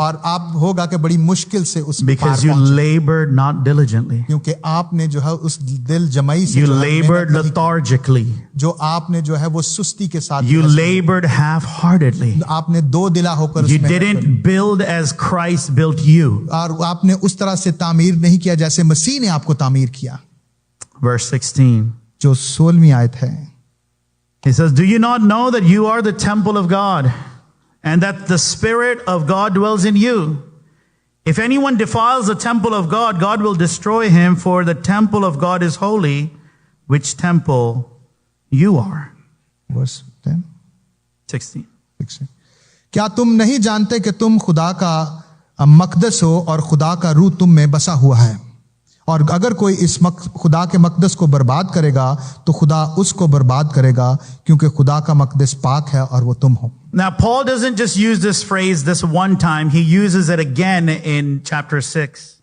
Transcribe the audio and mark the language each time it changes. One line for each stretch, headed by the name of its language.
Hindi: और आप होगा कि बड़ी मुश्किल से उस
English: because you labored not diligently.
Hindi: क्योंकि आपने जो है उस दिल जमाई से
English: you labored lethargically.
Hindi: जो आपने जो है वो सुस्ती के साथ
English: you labored half-heartedly.
Hindi: आपने दो दिला होकर
English: you didn't build as Christ built you.
Hindi: और आपने उस तरह से तामीर नहीं किया जैसे मसीह ने आपको तामीर किया।
English: Verse 16.
Hindi: जो 16वीं आयत है।
English: He says, do you not know that you are the temple of God and that the Spirit of God dwells in you? If anyone defiles the temple of God, God will destroy him, for the temple of God is holy, which temple you are. Verse 10. 16.
Hindi: क्या तुम नहीं जानते कि तुम खुदा का मकदस हो और खुदा का रूह तुम में बसा हुआ है? और अगर कोई इस खुदा के मकदस को बर्बाद करेगा तो खुदा उसको बर्बाद करेगा, क्योंकि खुदा का मकदस पाक है और वो तुम हो।
English: Now Paul doesn't just use this phrase this one time, he uses it again in chapter 6.